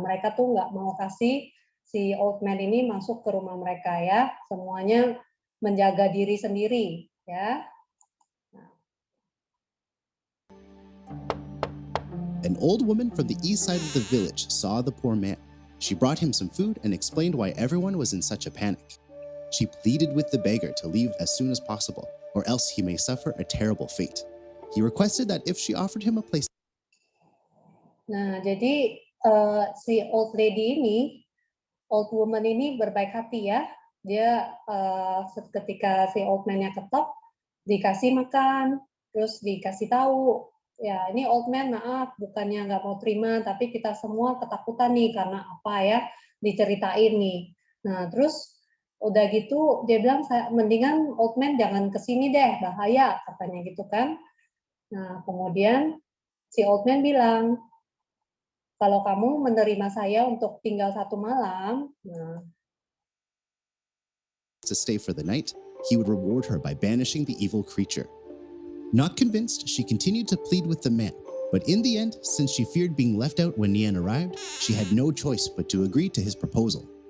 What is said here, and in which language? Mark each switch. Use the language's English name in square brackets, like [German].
[Indonesian] Mereka tuh nggak mau kasih si [English] old man [Indonesian] ini masuk ke rumah mereka ya. Semuanya menjaga diri sendiri ya. [English] An old woman from the east side of the village saw the poor man. She brought him some food and explained why everyone was in such a panic. She pleaded with the beggar to leave as soon as possible, or else he may suffer a terrible fate. He requested that if she offered him a place. [Indonesian] Nah, jadi si [English] old lady [Indonesian] ini, [English] old woman [Indonesian] ini berbaik hati ya. Dia ketika si [English] old man-nya [Indonesian] ketok, dikasih makan, terus dikasih tahu, ya ini [English] old man [Indonesian] maaf, bukannya nggak mau terima, tapi kita semua ketakutan nih karena apa ya, diceritain nih. Nah, terus udah gitu dia bilang, mendingan [English] old man [Indonesian] jangan kesini deh, bahaya, katanya gitu kan. Nah, kemudian si [English] old man [Indonesian] bilang, kalau kamu menerima saya untuk tinggal satu malam, [English] To stay for the night, he would reward her by banishing the evil creature. Not convinced, she continued to plead with the man, but in the end, since she feared being left out when Nian arrived, she had no choice but to agree to his proposal.